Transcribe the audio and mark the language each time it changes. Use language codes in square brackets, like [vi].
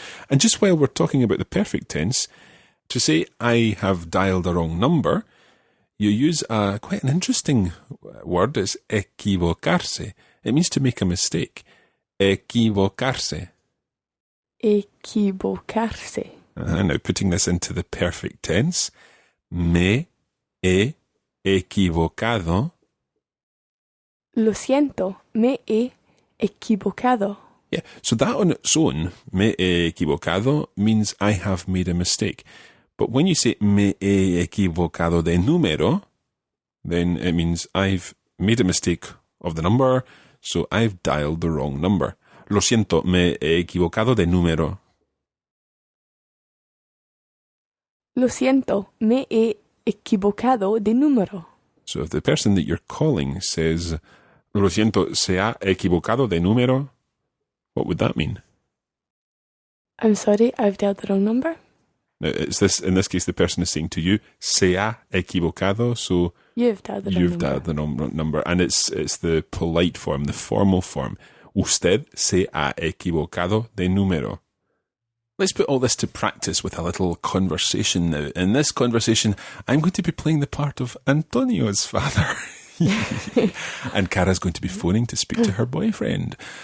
[en] And just while we're talking about the perfect tense, to say I have dialed a wrong number, you use quite an interesting word. It's equivocarse. It means to make a mistake. [es] Equivocarse. Equivocarse. [en] Now putting this into the perfect tense. [es] Me he equivocado. Lo siento, me he equivocado. [en] Yeah, so that on its own, [es] me he equivocado, [en] means I have made a mistake. But when you say [es] me he equivocado de número, [en] then it means I've made a mistake of the number, so I've dialed the wrong number. [es] Lo siento, me he equivocado de número. Lo siento, me he equivocado de número. [en] So if the person that you're calling says, [es] lo siento, se ha equivocado de número, [en] what would that mean? I'm sorry, I've dialed the wrong number. Now, in this case, the person is saying to you, [es] se ha equivocado, [en] so You've dialed the wrong you've number. dialed the wrong number. And it's the polite form, the formal form. [es] Usted se ha equivocado de número. [en] Let's put all this to practice with a little conversation now. In this conversation, I'm going to be playing the part of Antonio's father. And Cara's going to be phoning to speak to her boyfriend.